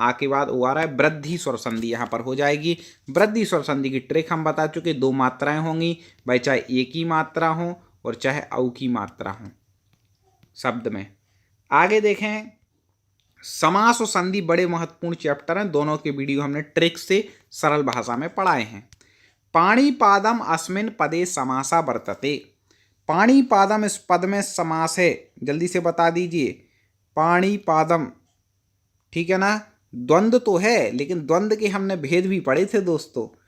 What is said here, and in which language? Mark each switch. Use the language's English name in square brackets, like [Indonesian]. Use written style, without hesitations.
[Hindi] आ के बाद ओ आ रहा है, वृद्धि स्वर संधि यहाँ पर हो जाएगी। वृद्धि स्वर संधि की ट्रिक हम बता चुके, 2 मात्राएं होंगी भाई, चाहे एक ही मात्रा हो और चाहे औ की मात्रा हो शब्द में। आगे देखें, समास और संधि बड़े महत्वपूर्ण चैप्टर हैं। दोनों के वीडियो हमने ट्रिक से सरल भाषा में पढ़ाए हैं। [Sanskrit] पाणिपादम अस्मिन् पदे समासा वर्तते। [Hindi] पाणिपादम इस पद में समास है, जल्दी से बता दीजिए। पाणिपादम, ठीक है ना। द्वंद्व तो है लेकिन द्वंद्व के हमने भेद भी पढ़े थे दोस्तों।